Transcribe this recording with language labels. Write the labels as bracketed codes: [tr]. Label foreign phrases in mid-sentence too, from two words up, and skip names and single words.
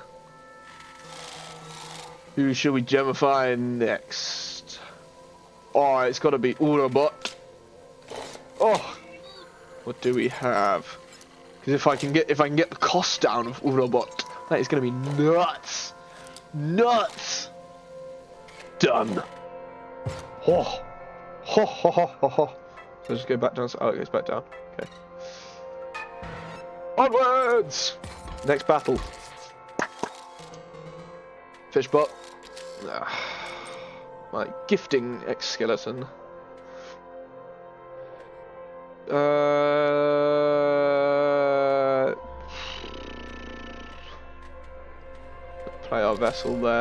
[en] Who should we gemify next? Oh, it's got to be Autobot. Oh, what do we have? Because if I can get the cost down of Autobot, that is going to be nuts. Nuts. Done. Oh. Ho ho ho ho ho. So just go back down. Oh, it goes back down. Okay. Onwards. Next battle. Fishbot. My gifting exskeleton. Play our vessel there.